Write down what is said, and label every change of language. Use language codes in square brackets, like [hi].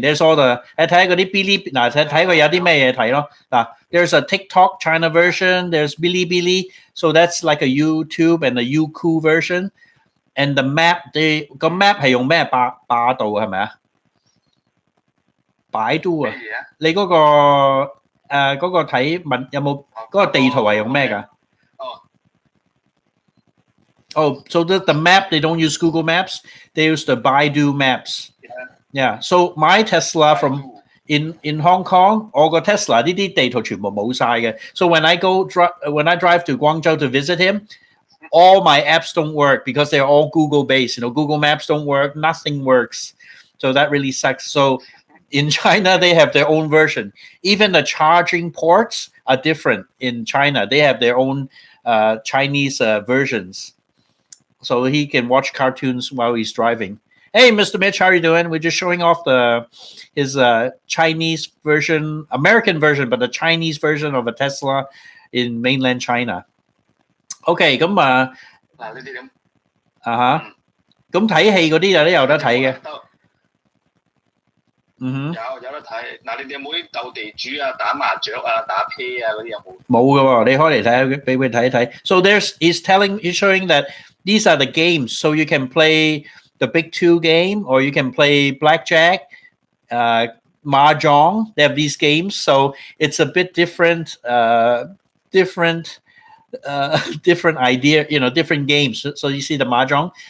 [en] There's all the [yue] 你睇嗰啲 Bilibili 嗱睇佢有啲咩嘢睇咯嗱。 [en] There's a TikTok China version. There's Bilibili. So that's like a YouTube and a Youku version. And the map, [yue] 個 map 係用咩霸度係咪啊？百度啊！你嗰個睇問有冇嗰個地圖係用咩㗎？ [en] Oh, so the map they don't use Google Maps. They use the Baidu Maps. Yeah. So my Tesla from in Hong Kong, [yue] 我個 Tesla 呢啲地圖全部冇晒嘅。 [en] So when I drive to Guangzhou to visit him. All my apps don't work because they're all Google based. Google Maps don't work. Nothing works. So that really sucks. So in China, they have their own version. Even the charging ports are different in China. They have their own Chinese versions. So he can watch cartoons while he's driving. Hey, Mr. Mitch, how are you doing? We're just showing off his Chinese version, American version, but the Chinese version of a Tesla in mainland China. [yue] OK， 咁嗱呢啲咁咁睇戲嗰啲有得睇嘅。嗯哼，有得睇。嗱，你哋有冇啲鬥地主啊、打麻雀啊、打啤啊嗰啲有冇？冇㗎喎，你開嚟睇，俾佢睇一睇。 [en] So he's showing that these are the games. So you can play the Big Two game, or you can play blackjack, mahjong. They have these games, so it's a bit different. Different different idea, different games. So you see the mahjong.